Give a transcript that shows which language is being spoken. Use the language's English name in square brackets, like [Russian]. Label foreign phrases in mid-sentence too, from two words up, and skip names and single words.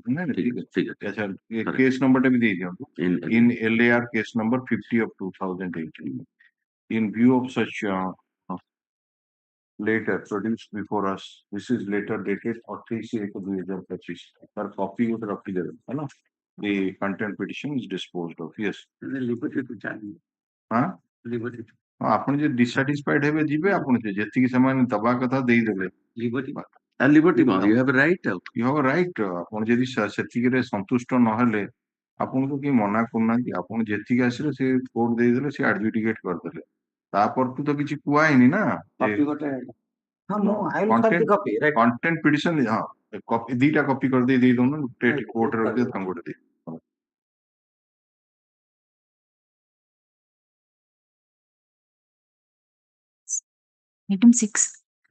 [English] Case number in LAR case number 50 of 2018. In view of such later produced before us, this is later dated 28/2025. Copy of the content petition is disposed of. Yes. [Odia] ଆପଣ ଯେ dissatisfied ହେବେ ଯିବେ ଆପଣ ଯେତିକି ସେମାନେ ଦବା କଥା ଦେଇଦେବେ [English] liberty you have a right you have a right [Odia] ଆପଣ ଯଦି ସେତିକିରେ ସନ୍ତୁଷ୍ଟ ନହେଲେ ଆପଣଙ୍କୁ କି ମନା କରୁନାହାନ୍ତି ଆପଣ ଯେତିକି ଆସିଲେ ସେ କୋର୍ଟ ଦେଇଦେଲେ ସେ ଆଡଜୁଡିକେଟ କରିଦେଲେ ତାପରଠୁ ତ କିଛି କୁହା ହେଇନି ନା [English] content petition [Odia] ହଁ ଦିଟା କପି କରିଦେଇ ଦେଇଦଉନ ଗୋଟେ କୋର୍ଟରେ ରଖିଦେବେ ତାଙ୍କୁ ଗୋଟେ ଦେଇ [English] Item 6.